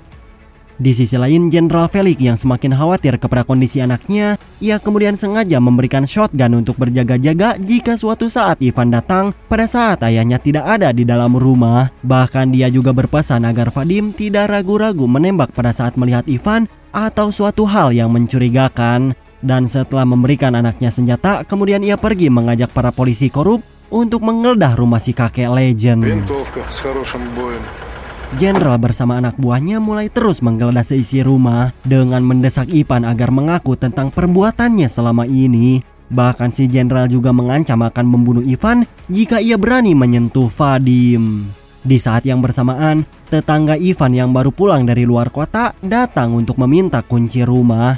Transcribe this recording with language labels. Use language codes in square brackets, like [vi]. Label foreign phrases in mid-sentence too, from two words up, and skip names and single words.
[id] Di sisi lain, Jenderal Felix yang semakin khawatir kepada kondisi anaknya, ia kemudian sengaja memberikan shotgun untuk berjaga-jaga jika suatu saat Ivan datang pada saat ayahnya tidak ada di dalam rumah. Bahkan dia juga berpesan agar Vadim tidak ragu-ragu menembak pada saat melihat Ivan atau suatu hal yang mencurigakan. Dan setelah memberikan anaknya senjata, kemudian ia pergi mengajak para polisi korup untuk menggeledah rumah si kakek legend. [ru] Винтовка с хорошим боем. [id] Jenderal bersama anak buahnya mulai terus menggeledah seisi rumah dengan mendesak Ivan agar mengaku tentang perbuatannya selama ini. Bahkan si jenderal juga mengancam akan membunuh Ivan jika ia berani menyentuh Vadim. Di saat yang bersamaan, tetangga Ivan yang baru pulang dari luar kota datang untuk meminta kunci rumah.